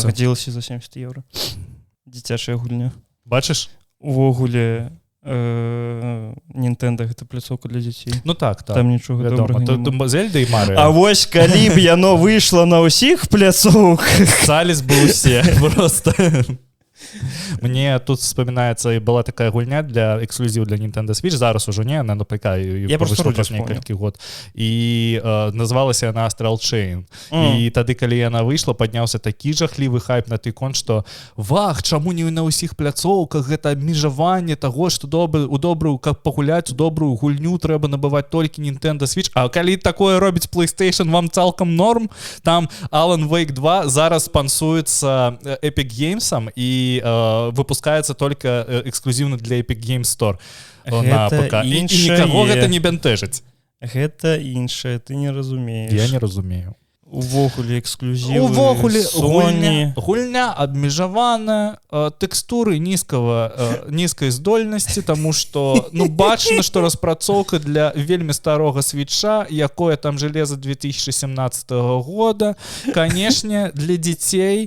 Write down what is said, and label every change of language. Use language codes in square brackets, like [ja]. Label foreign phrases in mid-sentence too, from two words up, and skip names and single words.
[be] Працяг DLC за 70 евро. Дзіцячая гульня. Бачыш? Увогуле, Nintendo гэта пляцоўка для дзяцей. Ну так, так. Там нічога добрага няма. Зельда і Марыо. А вось калі б яно выйшла на ўсіх пляцоўках, [ru] цались бы усе просто... Мне тут вспоминается, и была такая гульня для эксклюзив для Nintendo Switch, зараз уже не, она на ПК, [be] я просто праз некалькі год, и называлася она Astral Chain, и тады, калі яна выйшла, падняўся такі жахлівы хайп на той конт, что вах, чаму не на ўсіх пляцоўках, гэта абмежаванне таго, што у добрую, каб пагуляць у добрую гульню, трэба набываць толькі Nintendo Switch, а калі такое робіць PlayStation, вам цалкам норм, там Alan Wake 2 зараз спансуецца Epic Games'ом, [ru] и выпускается только эксклюзивно для Epic Games Store на ПК. И никого это не бентежить. [be] Гэта іншае, ты не разумееш. Я не разумею. Увогуле эксклюзивы Sony. Гульня абмежаваная, тэкстуры нізкай здольнасці, таму што ну бачна, што распрацоўка для вельмі старога світча, якое там железо 2017 года, канешне, для дзяцей.